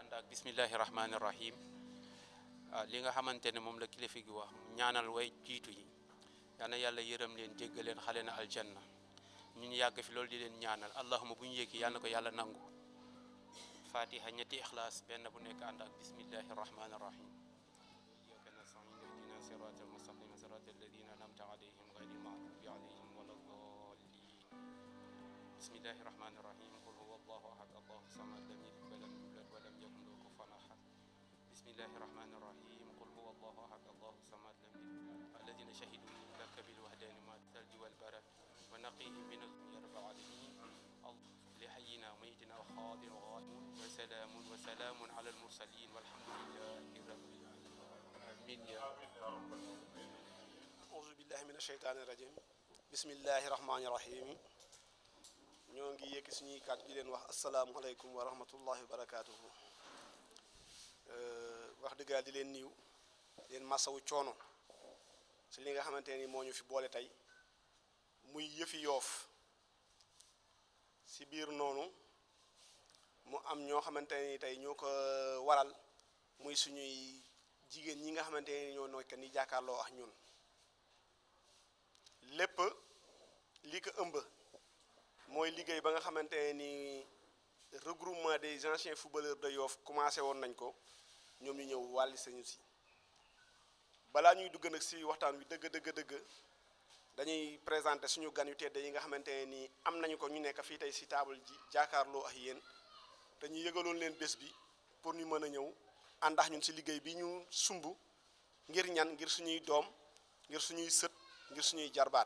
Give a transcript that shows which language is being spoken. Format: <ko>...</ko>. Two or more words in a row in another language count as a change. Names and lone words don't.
<ar>بسم الله الرحمن الرحيم.</ar> <wo>li nga xamante ne moom la kilifa gi wax ñaanal way jiitu yi yal na yàlla yërëm leen jéggal leen xale na aljanna ñun yàgg fi loolu di leen ñaanal allahuma bu ñu yéegi yal na ko yàlla nangu. fatiha ñetti ixlaas benn bu nekk ànd ak</wo> <ar>بسم الله الرحمن الرحيم. إياك نستعين اهدنا الصراط المستقيم صراط الذين أنعمت عليهم غير المغضوب عليهم ولا الضالين. بسم الله الرحمن الرحيم. قل هو الله أحد الله الصمد لم يلد ولم يولد ولم يكن له كفوا أحد. بسم الله الرحمن الرحيم. قل هو الله أحد الله الصمد لم يلد الذين شهدوا لك بالوحدانية ما ثلج والبرد ونقهم من يا رب العالمين. لحينا وميتنا وحاضر وغائب وسلام على المرسلين والحمد لله رب العالمين. أعوذ بالله من الشيطان الرجيم بسم الله الرحمن الرحيم.</ar> <wo>ñoo ngi yëkk suñuy kàddu di leen wax</wo> <ar>السلام عليكم ورحمة الله وبركاته.</ar> <wo>wax dëgg yàlla di leen niiw di leen masawu coono si li nga xamante ni moo ñu fi boole tey muy yëfi Yoof. si biir noonu mu am ñoo xamante ni tey ñoo ko waral muy suñuy jigéen ñi nga xamante ni ñoo nekk ni jàkkaarloo ak ñun lépp li ko ëmb mooy liggéey ba nga xamante ni</wo> <fr>regroupement des anciens footballeurs de Yoff</fr> <wo>commencé woon nañ ko ñoom ñu ñëw wàlli sañu si balaa ñuy dugg nag si waxtaan wi dëgg dañuy présenter suñu gan yu tedd yi nga xamante ne nii am nañu ko ñu nekk fii tey si table ji jàkkaarloo ak yéen te ñu yëgaloon leen bés bi pour ñu mën a ñëw àndax ñun si liggéey bi ñu sumb ngir ñan ngir suñuy doom ngir suñuy sët ngir suñuy jarbaat.</wo>